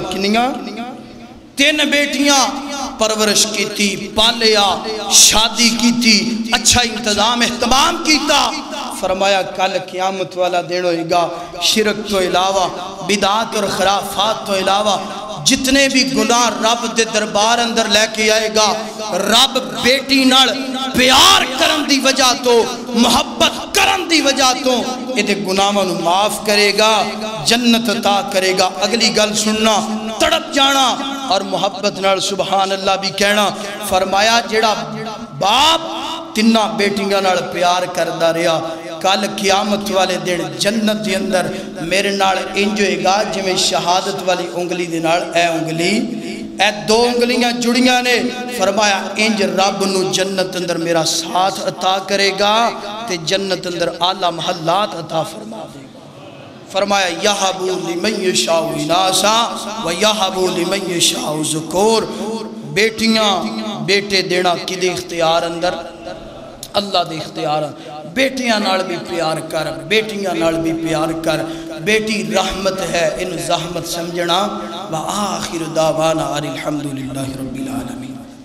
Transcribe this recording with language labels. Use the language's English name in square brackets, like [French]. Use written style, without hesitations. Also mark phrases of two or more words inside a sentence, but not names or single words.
[Punjabi] کنیاں 3 بیٹیاں [Urdu] پرورش کی تھی، [Punjabi] پالیا، [Urdu] شادی کی تھی، [Punjabi] اچھا انتظام اہتمام کیتا، فرمایا کل قیامت والا دن ہوئے گا، شرک تو علاوہ، بدعات اور خرافات تو علاوہ جتنے بھی گناہ رب دے دربار اندر لے کے آئے گا، رب بیٹی نال پیار کرن دی وجہ تو، محبت کرن دی وجہ تو یہ گناہاں نو معاف کرے گا، جنت عطا کرے گا۔ اگلی گل سننا، تڑپ جانا اور محبت نال [Arabic] سبحان اللہ [Punjabi] بھی کہنا۔ فرمایا جیڑا باپ 3 بیٹیاں نال پیار کردا رہا، کل قیامت والے دن جنت دے اندر میرے نال انج ہوئے گا جویں شہادت والی انگلی دے نال اے انگلی، اے 2 انگلیاں جڑیاں نے، فرمایا انج رب نو جنت اندر میرا ساتھ عطا کرے گا تے جنت اندر اعلیٰ محلات عطا فرما دے گا۔ [Arabic] فرمایا یہب لمن یشاء اناسا و یہب لمن یشاء ذکور۔ [Punjabi] بیٹیاں بیٹے دینا کدے اختیار اندر؟ اللہ دے اختیار۔ بیٹیاں نال بھی پیار کر، بیٹیاں نال بھی پیار کر، بیٹی رحمت ہے، ان زحمت سمجھنا۔ [Arabic] وآخر دعوانا الحمدللہ رب العالمین۔